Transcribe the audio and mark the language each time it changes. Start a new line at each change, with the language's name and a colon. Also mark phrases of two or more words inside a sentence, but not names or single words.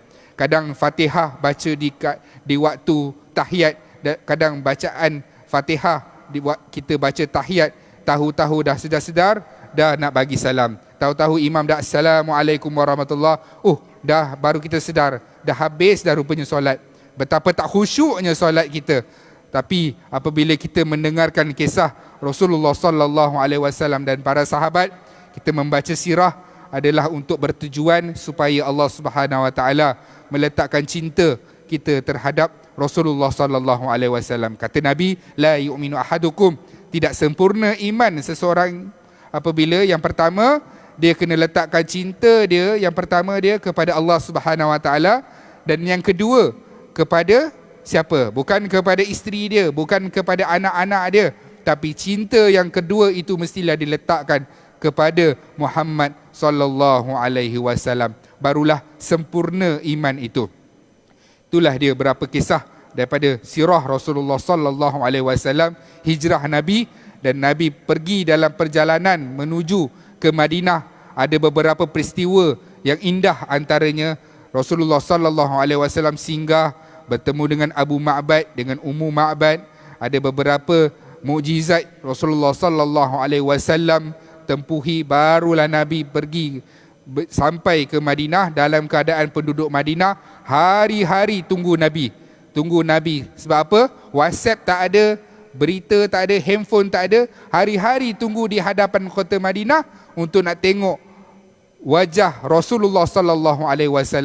Malay: Kadang Fatihah baca di waktu tahiyat, kadang bacaan Fatihah kita baca tahiyat, tahu-tahu dah sedar-sedar, dah nak bagi salam. Tahu-tahu imam dah
Arabic: Assalamualaikum warahmatullahi,
Malay: dah baru kita sedar, dah habis dah rupanya solat. Betapa tak khusyuknya solat kita. Tapi apabila kita mendengarkan kisah Rasulullah
Arabic: sallallahu alaihi wasallam
Malay: dan para sahabat, kita membaca sirah adalah untuk bertujuan supaya Allah
Arabic: Subhanahu wa taala
Malay: meletakkan cinta kita terhadap Rasulullah
Arabic: sallallahu alaihi wasallam.
Malay: Kata Nabi,
Arabic: la yu'minu ahadukum,
Malay: tidak sempurna iman seseorang apabila yang pertama dia kena letakkan cinta dia, yang pertama dia kepada Allah
Arabic: Subhanahu wa taala,
Malay: dan yang kedua kepada siapa? Bukan kepada isteri dia, bukan kepada anak-anak dia, tapi cinta yang kedua itu mestilah diletakkan kepada Muhammad
Arabic: sallallahu alaihi wasallam.
Malay: Barulah sempurna iman itu. Itulah dia berapa kisah daripada sirah Rasulullah
Arabic: sallallahu alaihi wasallam,
Malay: hijrah Nabi, dan Nabi pergi dalam perjalanan menuju ke Madinah. Ada beberapa peristiwa yang indah, antaranya Rasulullah
Arabic: sallallahu alaihi wasallam
Malay: singgah bertemu dengan Abu Ma'bad, dengan Ummu Ma'bad. Ada beberapa mukjizat Rasulullah
Arabic: sallallahu alaihi wasallam
Malay: tempuhi, barulah Nabi pergi sampai ke Madinah. Dalam keadaan penduduk Madinah hari-hari tunggu Nabi. Sebab apa? WhatsApp tak ada, berita tak ada, handphone tak ada. Hari-hari tunggu di hadapan kota Madinah untuk nak tengok wajah Rasulullah
Arabic: sallallahu alaihi wasallam.